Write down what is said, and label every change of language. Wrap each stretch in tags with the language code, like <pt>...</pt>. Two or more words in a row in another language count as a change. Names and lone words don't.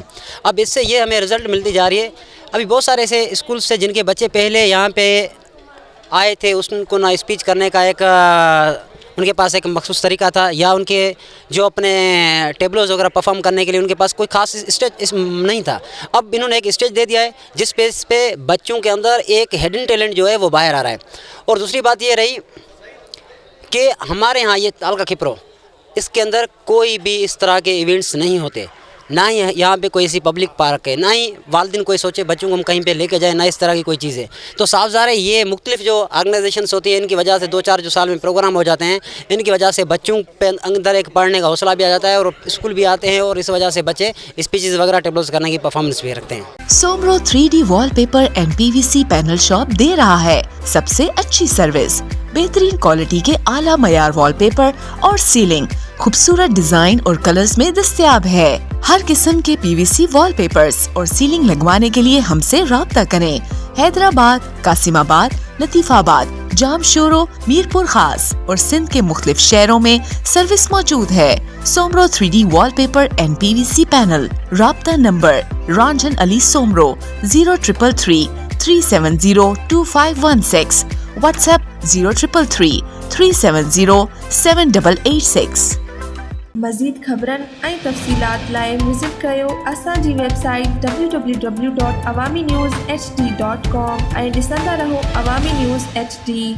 <ur>اب اس سے یہ ہمیں رزلٹ ملتی جا رہی ہے ابھی بہت سارے ایسے اسکولز سے جن کے بچے پہلے یہاں پہ آئے تھے ان کو نا اسپیچ کرنے کا ایک ان کے پاس ایک مخصوص طریقہ تھا یا ان کے جو اپنے ٹیبلوز وغیرہ پرفارم کرنے کے لیے ان کے پاس کوئی خاص اسٹیج نہیں تھا. اب انہوں نے ایک اسٹیج دے دیا ہے جس اسپیس پہ بچوں کے اندر ایک</ur> <en>hidden talent</en> <ur>جو ہے وہ باہر آ رہا ہے. اور دوسری بات یہ رہی کہ ہمارے یہاں یہ تعلقہ کھپرو اس کے اندر کوئی بھی اس طرح کے ایونٹس نہیں ہوتے نہ ہی یہاں پہ کوئی ایسی</ur> <en>public park</en> <ur>ہے نہ ہی والدین کوئی سوچے بچوں کو ہم کہیں پہ لے کے جائے نہ اس طرح کی کوئی چیز ہے. تو صاف ظاہر ہے یہ مختلف جو آرگنائزیشنز ہوتی ہے ان کی وجہ سے 2-4 جو سال میں پروگرام ہو جاتے ہیں ان کی وجہ سے بچوں پہ اندر ایک پڑھنے کا حوصلہ بھی آ جاتا ہے اور اسکول بھی آتے ہیں اور اس وجہ سے بچے اسپیچز وغیرہ ٹیبلز کرنے کی پرفارمنس بھی رکھتے ہیں. सोब्रो</ur> <en>3D wallpaper and PVC panel shop</en> <ur>دے رہا ہے سب سے اچھی سروس بہترین کوالٹی کے اعلیٰ معیار وال پیپر اور سیلنگ خوبصورت ڈیزائن اور کلرز میں دستیاب ہے. ہر قسم کے</ur> <en>PVC wallpapers</en> <ur>اور سیلنگ لگوانے کے لیے ہم سے رابطہ کریں حیدرآباد، قاسم آباد، لطیف آباد، جامشورو، میرپور خاص اور سندھ کے مختلف شہروں میں سروس موجود ہے.</ur> <en>Somro 3D wallpaper and PVC panel.</en> <ur>رابطہ نمبر رنجن علی سومرو 0333 370 2516. व्हाट्सएप 0333 370 7886।</ur> <sd>मज़ीद ख़बरनि ऐं तफ़सीलात लाइ विज़िट कयो असांजी वेबसाइट www.awamiNewsHD.com ऐं ॾिसंदा रहो अवामी न्यूज़ HD।</sd>